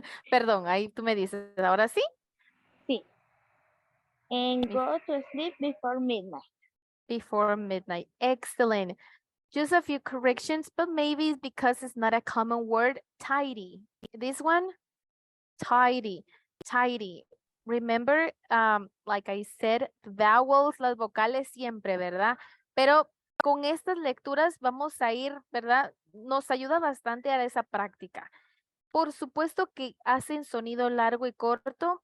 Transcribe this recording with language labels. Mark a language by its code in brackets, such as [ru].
[es] Perdón, ahí tú me dices, ¿ahora sí? Sí. [en] And go to sleep before midnight. Before midnight. Excellent. Just a few corrections, but maybe it's because it's not a common word. Tidy. This one, tidy, tidy. Remember, like I said, vowels, [es] las vocales siempre, ¿verdad? Pero con estas lecturas vamos a ir, ¿verdad? Nos ayuda bastante a esa práctica. Por supuesto que hacen sonido largo y corto.